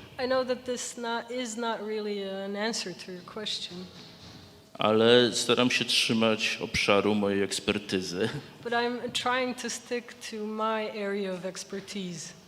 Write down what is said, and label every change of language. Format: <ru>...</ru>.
<en>I know that this is not really an answer to your question,</en> <pl>ale staram się trzymać obszaru mojej ekspertyzy.</pl> <en>But I'm trying to stick to my area of expertise.</en>